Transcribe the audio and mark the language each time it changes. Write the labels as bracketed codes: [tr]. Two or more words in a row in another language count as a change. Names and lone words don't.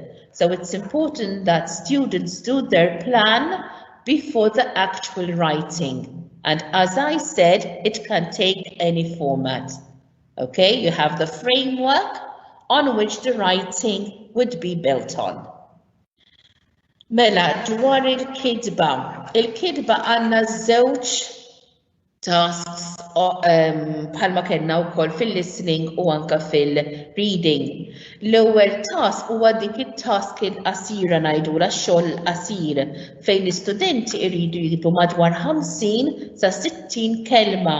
[en] So it's important that students do their plan before the actual writing. And as I said, it can take any format. Okay, you have the framework on which the writing would be built on. [mt] Mela, dwar il-kidba. Il-kidba għandna żewġ tasks bħalma kellna wkoll fil-listening u anke fil-reading. L-ewwel task huwa dik it-task il-qasira ngħidula x-xogħol qasir fejn l-istudenti jridu jikbu madwar 50 sa 60 kelma.